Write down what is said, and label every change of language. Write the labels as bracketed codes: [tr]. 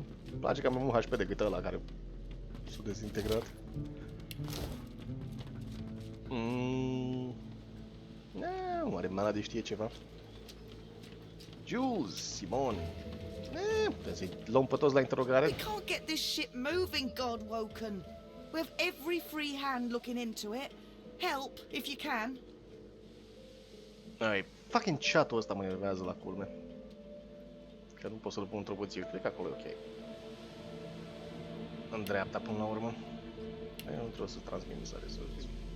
[ro] Îmi place că am mai mult HP decât ăla care s-a dezintegrat. Nu, oare Maladi știe ceva? Jules, Simon. Putem să-i luăm pe toți la interogare? [en] We can't get this ship moving, Godwoken. We have every free hand looking into it. Help, if you can. [ro] Ai, fucking chat-ul ăsta mă enervează la culme. Că nu pot să-l pun într-o cuție. Cred că acolo e ok. În dreapta până la urmă. Eu nu trebuie să transmit mesare să zic.